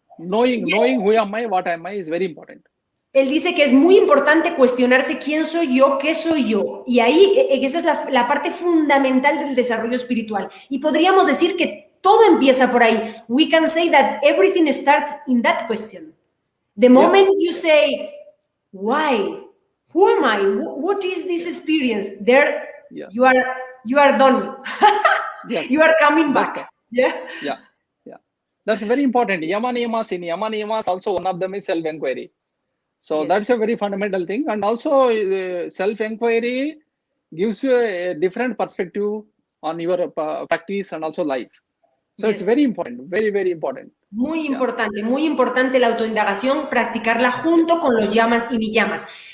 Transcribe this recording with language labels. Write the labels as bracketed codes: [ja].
[en] Knowing who am I, what am I is very important. [es] Él dice que es muy importante cuestionarse quién soy yo, qué soy yo. Y ahí esa es la parte fundamental del desarrollo espiritual. Y podríamos decir que todo empieza por ahí. [en] We can say that everything starts in that question. The moment you say, why? Who am I? What is this experience? There, you are done. You are coming back. Yeah. That's very important. Yama niyamas also one of them is self-inquiry. So that's a very fundamental thing. And also self-inquiry gives you a different perspective on your practice and also life. So it's very important, very, very important. [es] Muy importante la autoindagación, practicarla junto con los yamas y niyamas.